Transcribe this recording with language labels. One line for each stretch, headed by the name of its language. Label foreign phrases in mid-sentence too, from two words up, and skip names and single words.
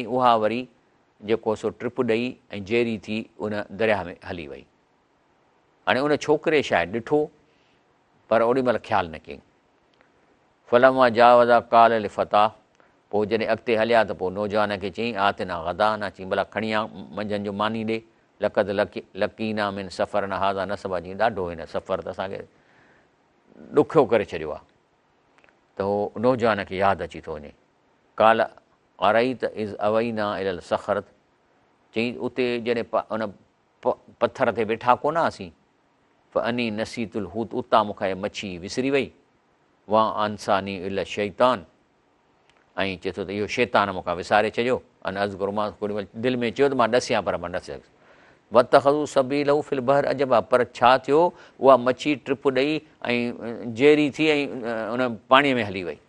Sindhi: उहा वरी जेको सो ट्रिप ॾेई ऐं जेरी थी उन दरिया में हली वई। हाणे उन छोकिरे शायदि ॾिठो, पर ओॾी महिल ख़्यालु न कयईं।
Arabic: فلما جاوزا قال لفتاه,
Sindhi: पोइ जॾहिं अॻिते हलिया त पोइ नौजवान खे चयईं
Arabic: آتنا غداءنا,
Sindhi: चई भला खणी आ मंझंदि जो मानी ॾे,
Arabic: لقد لقينا من سفرنا هذا نصبا,
Sindhi: चई ॾाढो हिन सफ़र त असांखे ॾुखियो करे छॾियो आहे। त उहो नौजवान खे यादि अची थो वञे,
Arabic: قال أرأيت إذ أوينا إلى الصخرة,
Sindhi: चई उते जॾहिं उन पथर ते वेठा कोन हुआसीं,
Arabic: إني نسيت الحوت,
Sindhi: उतां मूंखां मच्छी विसरी वई,
Arabic: وما أنساني إلا الشيطان,
Sindhi: ऐं चए थो त इहो शैतान मूंखां विसारे छॾियो।
Arabic: أن أذكر,
Sindhi: मां दिलि में चयो त मां ॾसियां पर मां न सघियुसि।
Arabic: واتخذ سبيله في البحر عجبا,
Sindhi: पर छा थियो, उहा मच्छी ट्रिप ॾेई ऐं जेरी थी ऐं उन पाणीअ में हली वई।